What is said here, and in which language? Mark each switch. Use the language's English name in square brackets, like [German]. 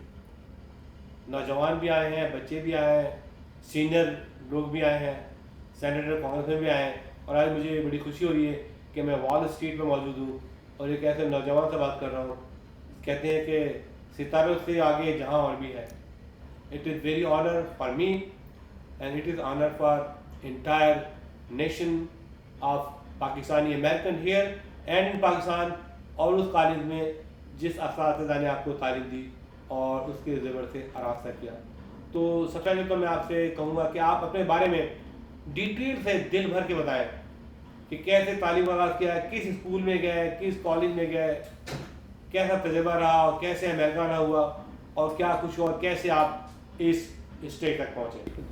[Urdu] جی, نوجوان بھی آئے ہیں, بچے بھی آئے ہیں, سینئر لوگ بھی آئے ہیں, سینیٹر کانگریس میں بھی آئے ہیں. اور آج مجھے بڑی خوشی ہو رہی ہے کہ میں وال اسٹریٹ پہ موجود ہوں اور ایک ایسے نوجوان سے بات کر رہا ہوں. کہتے ہیں کہ ستاروں سے آگے جہاں اور بھی ہے. [English] It is very honor for me and it is honor for entire nation of Pakistani American here and in Pakistan, [Urdu] اور اس کالج میں جس اساتذہ نے آپ کو تعلیم دی اور اس کے زیور سے آراستہ کیا. تو سب سے پہلے تو میں آپ سے کہوں گا کہ آپ اپنے بارے میں ڈیٹیل سے دل بھر کے بتائیں کہ کیسے تعلیم آغاز کیا, کس اسکول میں گئے, کس کالج میں گئے, کیسا تجربہ رہا, اور کیسے امریکہ آنا ہوا, اور کیا کچھ ہوا, اور کیسے آپ اس اسٹیج تک پہنچے.